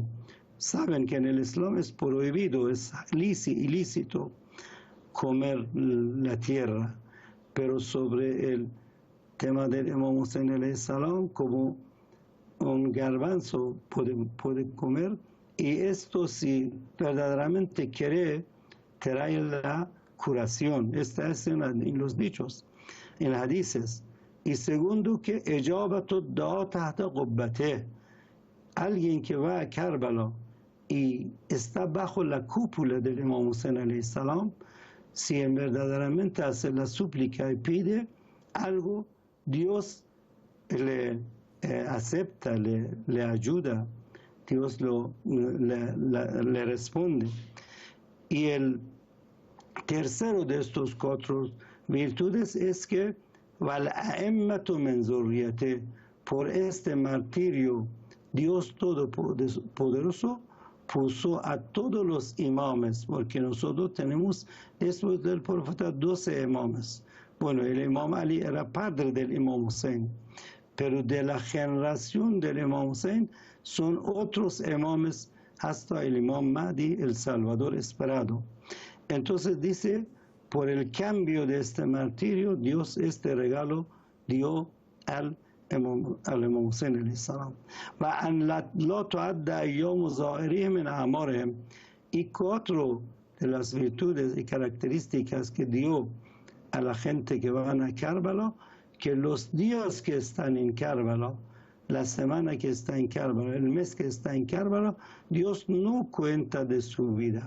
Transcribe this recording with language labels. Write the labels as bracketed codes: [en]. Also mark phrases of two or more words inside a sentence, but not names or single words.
[es] Saben que en el Islam es prohibido, es ilícito comer la tierra, pero sobre el tema del Imam Hussein [ar] عليه السلام, [es] como un garbanzo puede comer, y esto, si verdaderamente quiere, trae la curación. Esta es en los dichos, en los hadices. Y segundo, que [ar] إجابة دعاء تحت قبته, [es] alguien que va a Karbala y está bajo la cúpula del Imam Hussein [ar] عليه السلام, [es] si verdaderamente hace la súplica y pide algo, Dios le acepta, le ayuda, Dios le responde. Y el tercero de estos 4 virtudes es que [ar] وَالْأَئِمَّةُ مِنْ ذُرِّيَّتِهِ, [es] por este martirio, Dios Todopoderoso puso a todos los imames, porque nosotros tenemos después del profeta 12 imames. Bueno, el imam Ali era padre del imam Hussein, pero de la generación del imam Hussein son otros imames hasta el imam Mahdi, el Salvador esperado. Entonces dice, por el cambio de este martirio, Dios este regalo dio al imam Hussein [ar] عليه السلام. [es] Y cuatro de las virtudes y características que dio a la gente que van a Karbala, que los días que están en Karbala, la semana que está en Karbala, el mes que está en Karbala, Dios no cuenta de su vida.